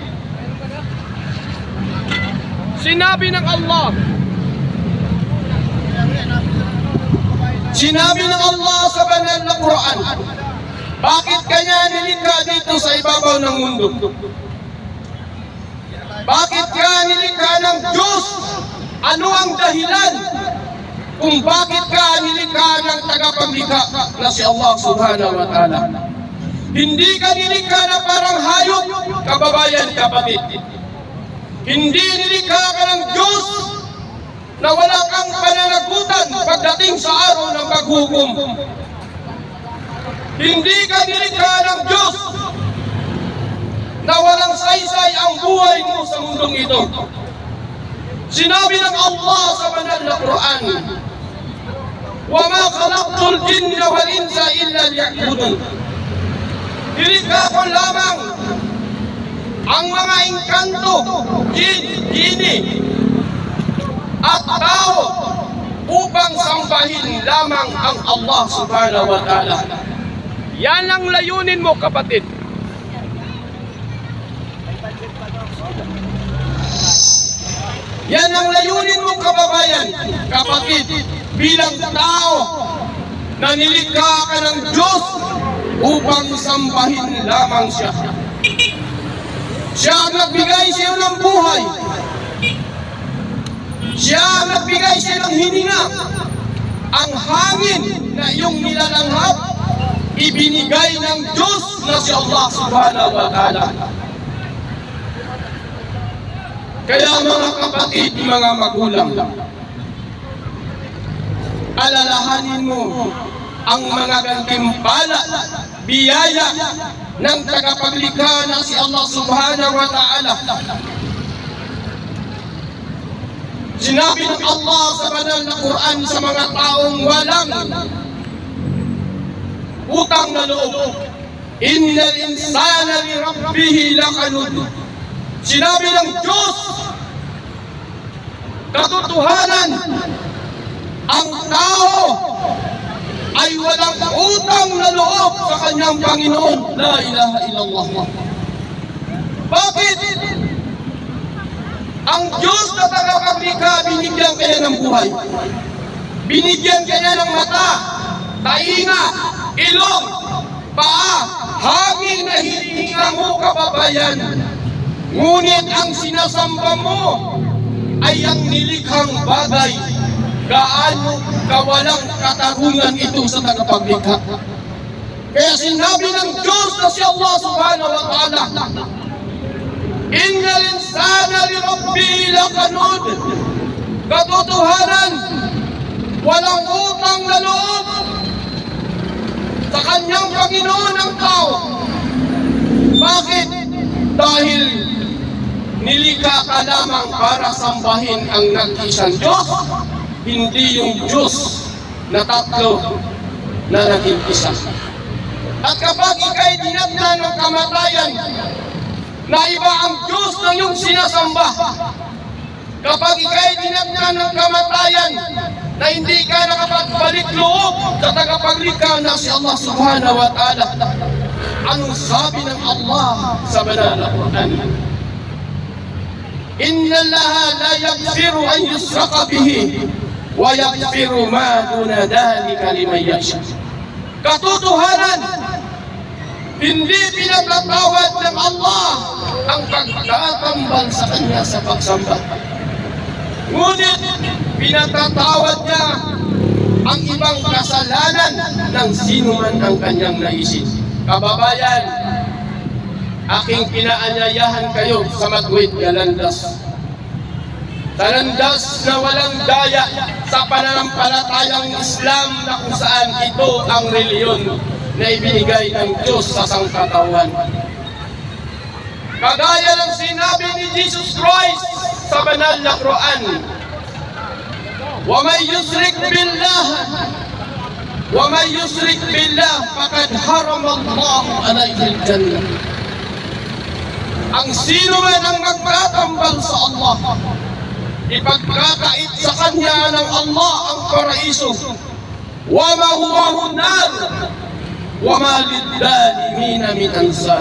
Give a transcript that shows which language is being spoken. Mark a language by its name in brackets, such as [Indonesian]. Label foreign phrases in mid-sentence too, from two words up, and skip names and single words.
[Filipino] Sinabi ng Allah, sinabi ng Allah sa banal na Quran, bakit kanya nilikha dito sa ibabaw ng mundo? Bakit ka nilikha ng Diyos? Ano ang dahilan kung bakit ka nilikha ng tagapaglikha na si Allah [Arabic] سبحانه وتعالى? [Filipino] Hindi ka nilikha na parang hayop, kababayan, kapatid. Hindi nilikha ka ng Diyos na wala kang pananagutan pagdating sa araw ng paghukom. Hindi ka nilikha ng Diyos na walang saysay ang buhay mo sa mundong ito. Sinabi ng Allah sa banal na Quran, [Arabic] وما خلقت الجن والإنس إلا ليعبدون. [Filipino] Nilikha ko lamang ang mga engkanto, jin, gini, at tao upang sambahin lamang ang Allah [Arabic] سبحانه وتعالى. [Filipino] Yan ang layunin mo, kapatid. Yan ang layunin mo, kababayan, kapatid, bilang tao na nilikha ka ng Diyos upang sambahin lamang siya. Siya ang nagbigay sa iyo ng buhay. Siya ang nagbigay sa iyo ng hininga. Ang hangin na iyong nilalanghap, ibinigay ng Diyos na si Allah [Arabic] سبحانه وتعالى. [Filipino] Kaya mga kapatid, mga magulang, alalahanin mo ang mga gantimpala, biyaya ng tagapaglikha na si Allah [Arabic] سبحانه وتعالى. [Filipino] Sinabi ng Allah sa banal na Quran sa mga taong walang utang na loob, [Arabic] إن الإنسان لربه لكنود. [Filipino] Sinabi ng Diyos, katotohanan, ang tao ay walang utang na loob sa kanyang Panginoon. [Arabic] لا إله إلا الله. [Filipino] Bakit? Ang Diyos na tagapaglikha, binigyan kanya ng buhay. Binigyan kanya ng mata, tainga, ilong, paa, hangin na hininga mo, kababayan. Ngunit ang sinasamba mo ay ang nilikhang bagay. Gaano kawalang katarungan ito sa tagapaglikha. Kaya sinabi ng Diyos na si Allah [Arabic] سبحانه وتعالى, إن الإنسان لربه لكنود. [Filipino] Katotohanan, walang utang na loob sa kanyang Panginoon ang tao. Bakit? Dahil nilikha ka lamang para sambahin ang nag-iisang Diyos, hindi yung Diyos na tatlo na naging isa. At kapag ika'y dinamnan ng kamatayan, na iba ang Diyos na iyong sinasamba, kapag ika'y dinamnan ng kamatayan, na hindi ka nakapagbalik loob sa tagapaglikha na si Allah [Arabic] سبحانه وتعالى, [Filipino] anong sabi ng Allah sa banal na Quran? [Arabic] إن الله لا يغفر أن يشرك به ويغفر ما دون ذلك لمن يشاء. [Filipino] Katotohanan, hindi pinatatawad ng Allah ang pagtatambal sa Kanya sa pagsamba. Ngunit pinatatawad niya ang ibang kasalanan ng sino man ang kanyang naisip. Kababayan, aking pinaanyayahan kayo sa Matwid Galandas. Sa landas na walang daya sa pananampalatayang Islam na kung saan ito ang reliyon na ibinigay ng Diyos sa sangkatawan. Kagaya ng sinabi ni Jesus Christ sa banal na Quran, [Arabic] وَمَنْ يُشْرِكْ بِاللَّهِ وَمَنْ يُشْرِكْ بِاللَّهِ فَقَدْ حَرَمَ اللَّهُ عَلَيْهِ الْجَنَّةَ. [Filipino] Ang sino man ang magtatambal sa Allah, ipagkakait sa Kanya ng Allah ang paraiso, [Arabic] وَمَأْوَاهُ النَّارُ وَمَا لِلظَّالِمِينَ مِنْ أَنصَارٍ.